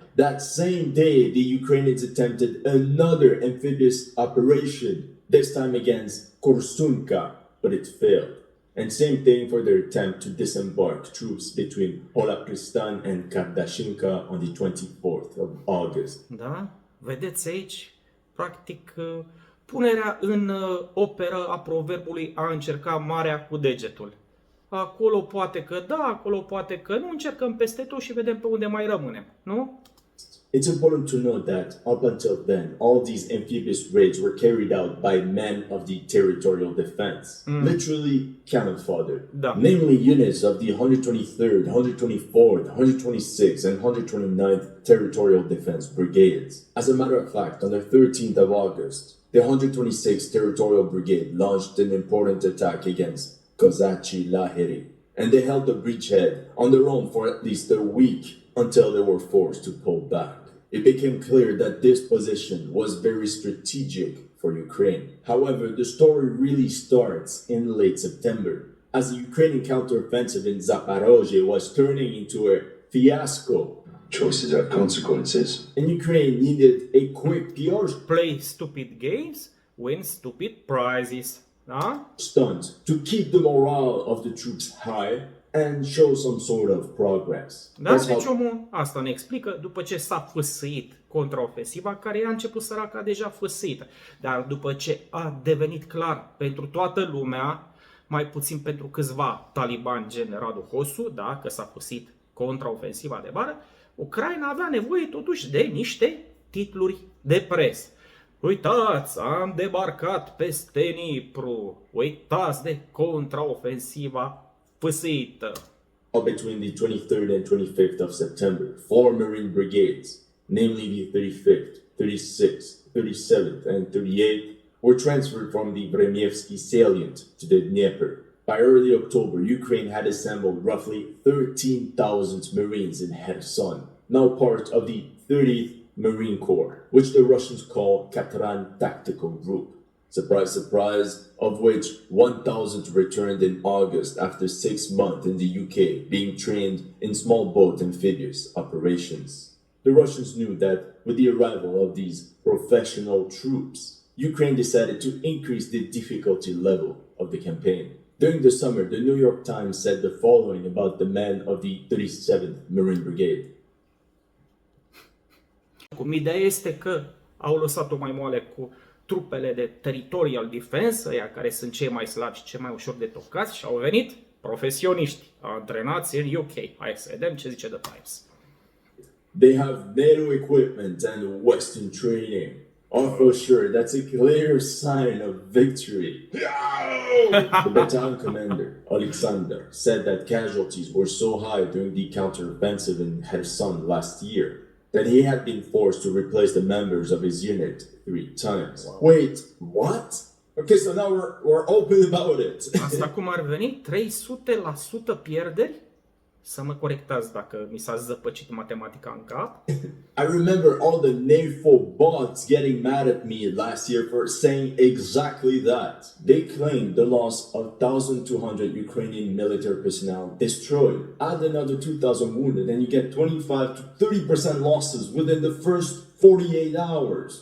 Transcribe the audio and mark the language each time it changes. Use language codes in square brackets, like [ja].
[en] That same day, the Ukrainians attempted another amphibious operation, this time against Korsunka, but it failed. And same thing for their attempt to disembark troops between Olapristan and Kardashinka on the 24th of August. [ro] Da? Vedeți aici, practic, punerea în operă a proverbului a încerca marea cu degetul. Acolo poate că da, acolo poate că nu, încercăm peste tot și vedem pe unde mai rămânem, nu? [en] It's important to note that up until then, all these amphibious raids were carried out by men of the territorial defense, literally cannon fodder, [ro] Da. [en] namely units of the 123rd, 124th, 126th, and 129th Territorial Defense Brigades. As a matter of fact, on the 13th of August, the 126th Territorial Brigade launched an important attack against Kozachi Lahiri, and they held the bridgehead on their own for at least a week until they were forced to pull back. It became clear that this position was very strategic for Ukraine. However, the story really starts in late September, as the Ukrainian counteroffensive in Zaporozhye was turning into a fiasco, Choices have consequences. and Ukraine needed a quick PR Play stupid games, win stupid prizes. [ro] Da? [en] stunt to keep the morale of the troops high and show some sort of progress. [ro] Da? [en] That's [ro] Deci [en] how- [ro] omul asta ne explică după ce s-a fâsâit contraofensiva, care a început săraca deja fâsâită. Dar după ce a devenit clar pentru toată lumea, mai puțin pentru câțiva talibani gen Radu Hosu, da, că s-a fâsit contraofensiva de vară, Ucraina avea nevoie totuși de niște titluri de presă. Uitați, am debarcat peste Dnipru. Uitați de contraofensiva fâsâită. [en] Between the 23rd and 25th of September, 4 Marine brigades, namely the 35th, 36th, 37th, and 38th, were transferred from the Vremyevsky salient to the Dnieper. By early October, Ukraine had assembled roughly 13,000 Marines in Kherson, now part of the 30th Marine Corps, which the Russians call Katran Tactical Group. Surprise, surprise, of which 1,000 returned in August after 6 months in the UK, being trained in small boat amphibious operations. The Russians knew that with the arrival of these professional troops, Ukraine decided to increase the difficulty level of the campaign. During the summer, the New York Times said the following about the men of the 37th Marine Brigade. [ro] Cum ideea este că au lăsat-o mai moale cu trupele de [en] territorial defense, [ro] ăia care sunt cei mai slabi și cei mai ușor de tocați, și au venit profesioniști antrenați în UK. Hai să vedem ce zice The Times. [en] They have NATO equipment and Western training. Oh, for sure, that's a clear sign of victory. The battalion commander, Alexander, said that casualties were so high during the counteroffensive in Kherson last year that he had been forced to replace the members of his unit 3 times. Wow. Wait, what? Okay, so now we're open about it. [ro] Asta cum ar veni? 300% pierderi? Să mă corectați dacă mi s-a zăpăcit matematica în cap. [en] I remember all the NATO bots getting mad at me last year for saying exactly that. They claimed the loss of 1,200 Ukrainian military personnel destroyed. Add another 2,000 wounded and you get 25 to 30% losses within the first 48 hours.